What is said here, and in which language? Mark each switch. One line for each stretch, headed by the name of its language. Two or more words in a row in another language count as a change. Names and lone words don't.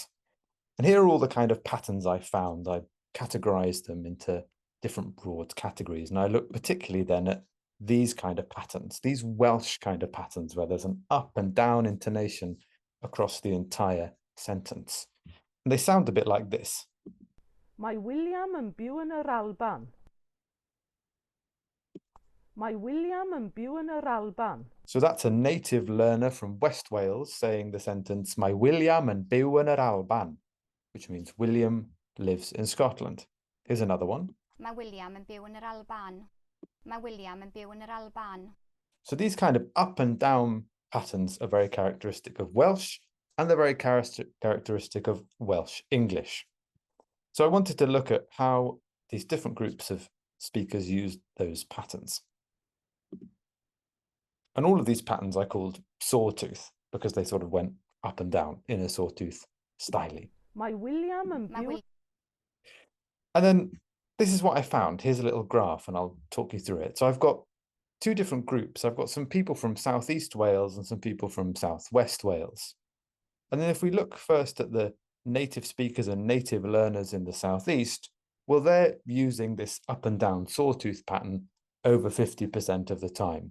English: And here are all the kind of patterns I found. I categorized them into different broad categories, and I looked particularly then at these kind of patterns, these Welsh kind of patterns, where there's an up and down intonation across the entire sentence. And they sound a bit like this.
Welsh: Mae William yn byw yn yr Alban. Mae William yn byw yn yr Alban.
English: So that's a native learner from West Wales saying the sentence,
Welsh: Mae William yn byw yn yr Alban,
English: which means William lives in Scotland. Here's another one.
Welsh: Mae William yn byw yn yr Alban. Mae William yn byw yn yr Alban.
English: So these kind of up and down patterns are very characteristic of Welsh, and they're very characteristic of Welsh English. So I wanted to look at how these different groups of speakers used those patterns. And all of these patterns I called sawtooth, because they sort of went up and down in a sawtooth style.
Welsh: Mae William yn byw...
English: And then this is what I found. Here's a little graph, and I'll talk you through it. So I've got two different groups. I've got some people from Southeast Wales and some people from Southwest Wales. And then if we look first at the native speakers and native learners in the Southeast, well, they're using this up and down sawtooth pattern over 50% of the time.